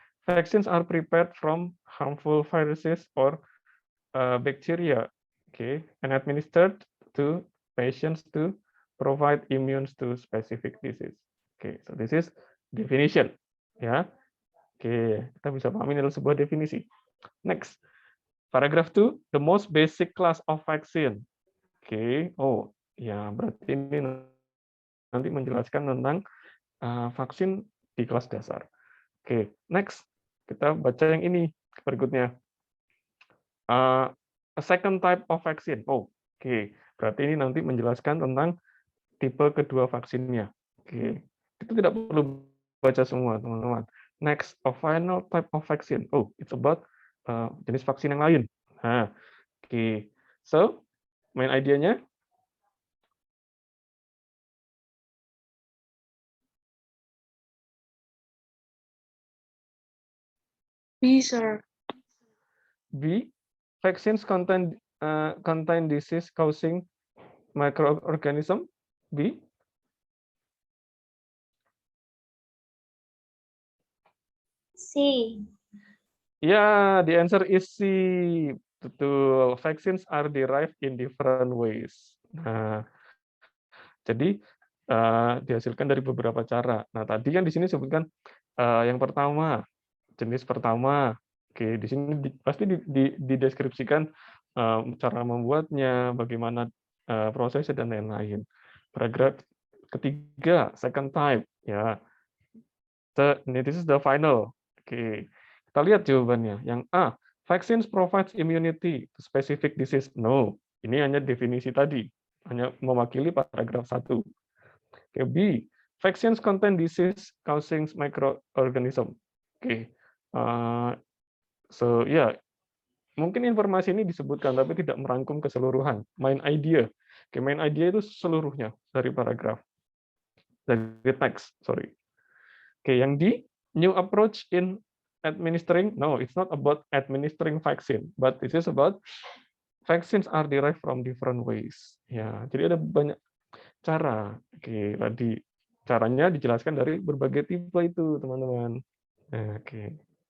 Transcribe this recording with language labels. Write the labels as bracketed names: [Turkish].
[English] Vaccines are prepared from harmful viruses or bacteria, okay, and administered to patients to provide immune to specific disease. Okay, so this is definition, [Indonesian] ya. Okay, kita bisa pahami adalah sebuah definisi. Next, [English] Paragraph 2, the most basic class of vaccine. [Indonesian] Oke, oh ya berarti ini nanti menjelaskan tentang vaksin di kelas dasar. Oke, next kita baca yang ini berikutnya. [English] A second type of vaccine. [Indonesian] Oh, oke, berarti ini nanti menjelaskan tentang tipe kedua vaksinnya. Oke, itu tidak perlu baca semua teman-teman. [English] Next, a final type of vaccine. Oh, it's about [Indonesian] jenis vaksin yang lain. Nah, oke. So, main idenya [English] B, sir. B, vaccines contain disease-causing microorganism. B. C. Ya, the answer is C. [Indonesian] Betul. [English] Vaccines are derived in different ways. [Indonesian] Nah, jadi dihasilkan dari beberapa cara. Nah, tadi kan di sini sebutkan yang pertama, jenis pertama. Oke, di sini pasti dideskripsikan cara membuatnya, bagaimana prosesnya dan lain-lain. Paragraf ketiga, [English] second type, [Indonesian] ya. [English] This is the final. [Indonesian] Oke, kita lihat jawabannya. Yang A, [English] vaccines provides immunity to specific disease. [Indonesian] No, ini hanya definisi tadi, hanya mewakili paragraf 1. [English] Oke, B, vaccines contain disease causing microorganism. [Indonesian] Oke, so ya, mungkin informasi ini disebutkan tapi tidak merangkum keseluruhan. Main idea. Oke, main idea itu seluruhnya dari paragraf, dari teks, sorry. [English] Oke, yang D, new approach in administering. No, it's not about administering vaccine, but this is about vaccines are derived from different ways. [Indonesian] Ya, jadi ada banyak cara. Oke, tadi caranya dijelaskan dari berbagai tipe itu, teman-teman. Oke.